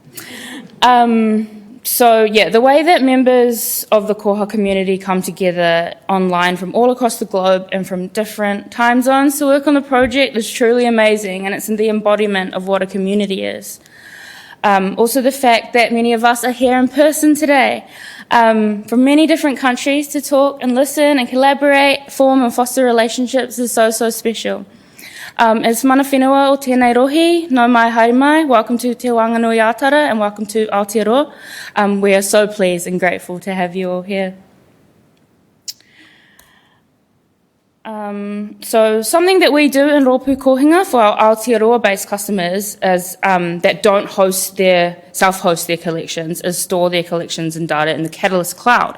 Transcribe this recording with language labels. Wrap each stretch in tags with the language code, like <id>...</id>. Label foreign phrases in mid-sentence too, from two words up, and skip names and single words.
<en>The way that members of the koha community come together online from all across the globe and from different time zones to work on the project is truly amazing, and it's in the embodiment of what a community is. Also the fact that many of us are here in person today from many different countries to talk and listen and collaborate, form and foster relationships is so, so special.</en> <mi>As mana whenua o tēnei rohi, no mai haere mai,</mi> <en>welcome to Te Wanganui Atara and welcome to Aotearoa. We are so pleased and grateful to have you all here. Something that we do in Rōpū Kohinga for our Aotearoa-based customers is that don't self-host their collections, is store their collections and data in the Catalyst cloud.</en>